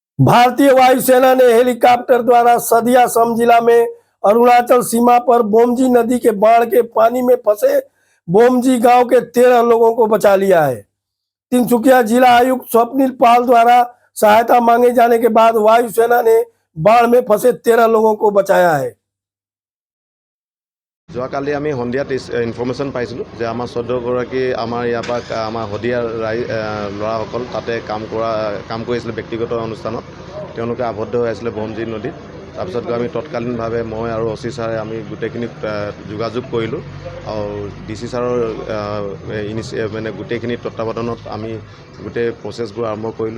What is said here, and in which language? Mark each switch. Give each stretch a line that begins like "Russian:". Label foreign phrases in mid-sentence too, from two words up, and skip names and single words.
Hindi: भारतीय वायुसेना ने हेलीकॉप्टर द्वारा सदिया सम जिला में अरुणाचल सीमा पर बोमजी नदी के बाढ़ के पानी में फंसे बोमजी गांव के 13 लोगों को बचा लिया है। तिनसुकिया जिला आयुक्त स्वप्निल पाल द्वारा सहायता मांगे जाने के बाद वायुसेना ने बाढ़ में फंसे 13 लोगों को बचाया है।
Assamese: যোৱাকালি আমি সন্ধিয়াত ইনফৰমেশ্যন পাইছিলোঁ যে আমাৰ 14গৰাকী আমাৰ ইয়াৰ পৰা আমাৰ শদিয়াৰ ল'ৰাসকল তাতে কাম কৰিছিলে ব্যক্তিগত অনুষ্ঠানত। তেওঁলোকে আবদ্ধ হৈ আছিলে বমজি নদীত। তাৰপিছত আমি তৎকালীনভাৱে মই আৰু অচি ছাৰে আমি গোটেইখিনি যোগাযোগ কৰিলোঁ আৰু ডিচি ছাৰৰ মানে গোটেইখিনি তত্ত্বাৱধানত আমি গোটেই প্ৰচেছবোৰ আৰম্ভ কৰিলোঁ।